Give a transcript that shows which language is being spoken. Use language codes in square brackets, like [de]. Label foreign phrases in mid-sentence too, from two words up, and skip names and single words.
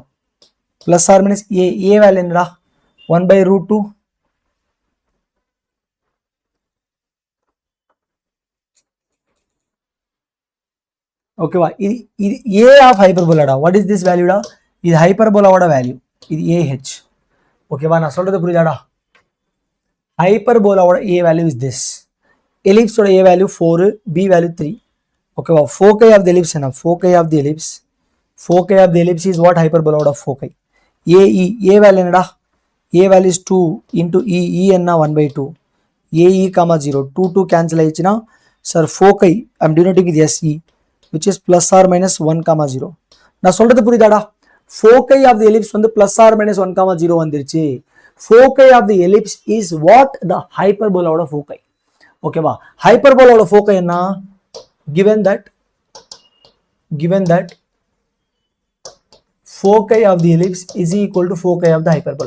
[en] Plus r minus a value enna? 1 by root 2. Okay, a of hyperbola da. What is this value da? This hyperbola oda value. This ah. [ta] Okay, நா சொல்றது புரியுதா டா. [en] Hyperbola oda a value is this. Ellipse oda a value 4, b value 3. Okay, foci of the ellipse na. Foci of the ellipse. Foci of the ellipse is what? Hyperbola oda foci. A value [ta] என்ன டா? [en] A value is 2 into e enna 1 by 2. A comma 0. 2 cancel ayichina. Sir, foci I am denoting with se, which is plus or minus 1 comma 0. [ta] நான் சொல்றது புரியுதாடா? [en] Foci of the ellipse வந்து plus or minus 1 comma 0 வந்துருச்சு. Foci of the ellipse is what? The hyperbola oda foci. Okay வா? Hyperbola oda foci என்ன? Given that foci of the ellipse is equal to foci of the hyperbola.